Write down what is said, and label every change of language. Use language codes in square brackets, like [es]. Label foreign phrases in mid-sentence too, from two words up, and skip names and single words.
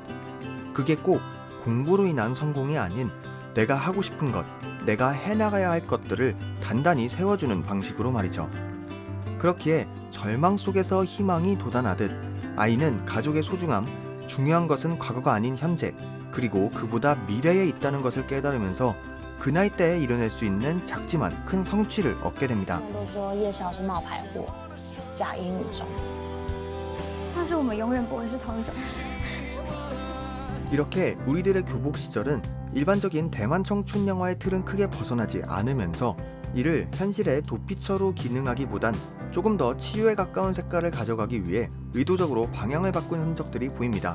[ko] 그게 꼭 공부로 인한 성공이 아닌 내가 하고 싶은 것, 내가 해나가야 할 것들을 단단히 세워주는 방식으로 말이죠. 그렇기에 절망 속에서 희망이 돋아나듯 아이는 가족의 소중함, 중요한 것은 과거가 아닌 현재, 그리고 그보다 미래에 있다는 것을 깨달으면서 그 나이 때에 이뤄낼 수 있는 작지만 큰 성취를 얻게 됩니다. [zh] 都说叶宵是冒牌货，假英女中。但是我们永远不会是同一种。 [ko] 이렇게 우리들의 교복 시절은 일반적인 대만 청춘 영화의 틀은 크게 벗어나지 않으면서 이를 현실의 도피처로 기능하기보단 조금 더 치유에 가까운 색깔을 가져가기 위해 의도적으로 방향을 바꾼 흔적들이 보입니다.